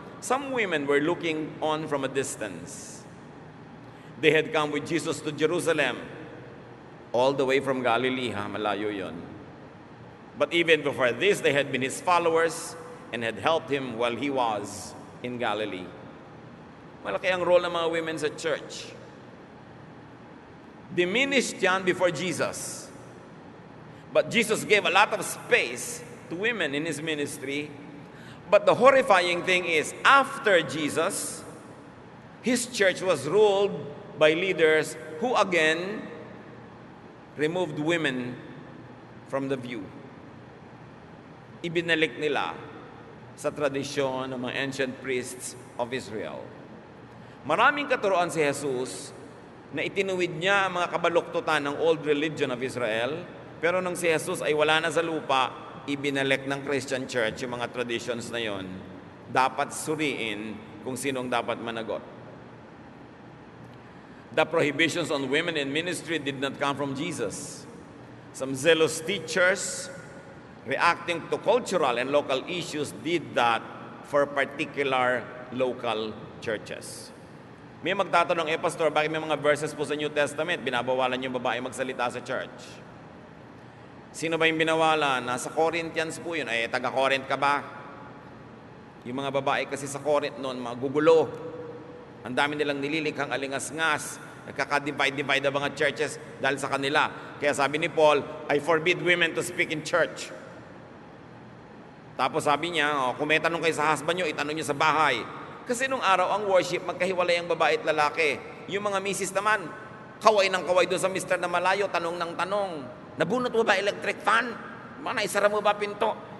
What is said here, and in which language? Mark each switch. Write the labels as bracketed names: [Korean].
[English] Some women were looking on from a distance. They had come with Jesus to Jerusalem, all the way from Galilee. [Filipino] Malayo yon. [English] But even before this, they had been his followers and had helped him while he was in Galilee. [Filipino] Malaki ang role ng mga women sa church. [English] Diminished yan before Jesus. But Jesus gave a lot of space to women in his ministry. But the horrifying thing is, after Jesus, his church was ruled by leaders who again removed women from the view. [Filipino] Ibinalik nila sa tradisyon ng mga [English] ancient priests of Israel. [Filipino] Maraming katuroan si Jesus na itinuwid niya ang mga kabaluktutan ng [English] old religion of Israel, [Filipino] pero nung si Jesus ay wala na sa lupa, ibinalik ng Christian Church yung mga traditions na yon. Dapat suriin kung sinong dapat managot. [English] The prohibitions on women in ministry did not come from Jesus. Some zealous teachers, reacting to cultural and local issues, did that for particular local churches. [Filipino] May magtatanong, Pastor, bakit may mga verses po sa New Testament, binabawalan yung babae magsalita sa church? Sino ba yung binawalan? Nasa Corinthians po yun. Taga-Corinth ka ba? Yung mga babae kasi sa Corinth noon, magugulo. Ang dami nilang nililikhang alingas-ngas. Nagkaka-divide ang mga churches dahil sa kanila. Kaya sabi ni Paul, [English] I forbid women to speak in church. [Filipino] Tapos sabi niya, kung may tanong kayo sa husband nyo, itanong nyo sa bahay. Kasi nung araw ang worship, magkahiwalay ang babae at lalaki. Yung mga misis naman, kaway ng kaway doon sa mister na malayo, tanong ng tanong. Nabunot mo ba electric fan? Naisara mo ba pinto?